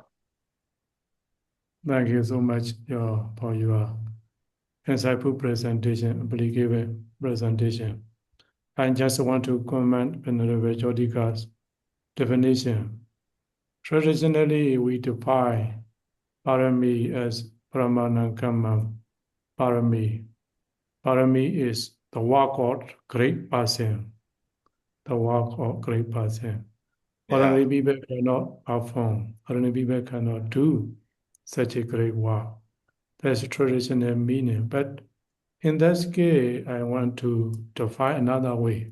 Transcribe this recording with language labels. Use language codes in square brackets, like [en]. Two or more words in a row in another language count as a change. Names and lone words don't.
[en] Thank you so much for your insightful presentation, applicable presentation. I just want to comment Venerable Jyoti's definition. Traditionally, we define parami as [pi] Brahmanakama parami. [en] Parami is the work of great person. The work of great person. Ordinary people cannot perform. Ordinary people cannot do such a great work. That's traditional meaning. But in this case, I want to define another way.